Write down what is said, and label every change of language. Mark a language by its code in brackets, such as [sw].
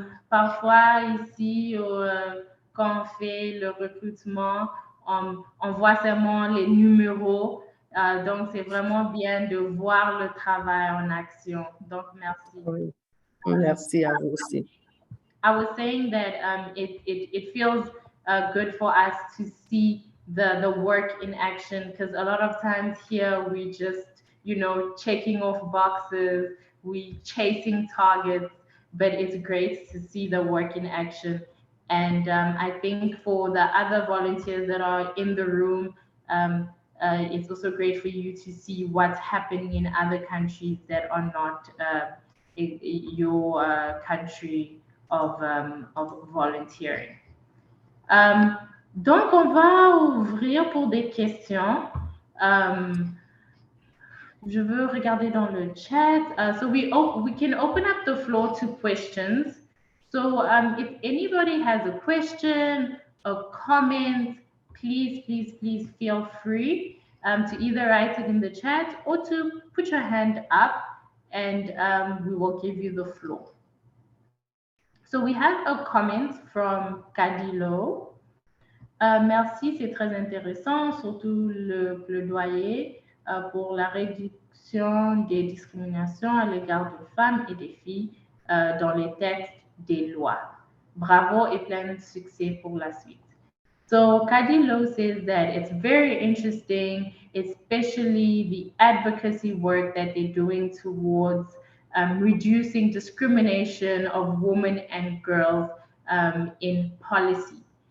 [fr] Parfois ici, quand on fait le recrutement, on voit seulement les numéros. Donc, c'est vraiment bien de voir le travail en action. Donc, merci. Oui. Merci à vous aussi. [en] I was saying that it feels good for us to see the work in action, because a lot of times here we just, checking off boxes, we chasing targets, but it's great to see the work in action. And I think for the other volunteers that are in the room, it's also great for you to see what's happening in other countries that are not your country of volunteering. [fr] Donc, on va ouvrir pour des questions. Je veux regarder dans le chat. [en] So we can open up the floor to questions. So if anybody has a question, a comment, please feel free to either write it in the chat or to put your hand up, and we will give you the floor. So we have a comment from Kadilo. [fr] Merci, c'est très intéressant, surtout le plaidoyer pour la réduction des discriminations à l'égard des femmes et des filles dans les textes des lois. Bravo et plein de succès pour la suite. [en] So Kadilo says that it's very interesting, especially the advocacy work that they're doing towards reducing discrimination of women and girls in policy.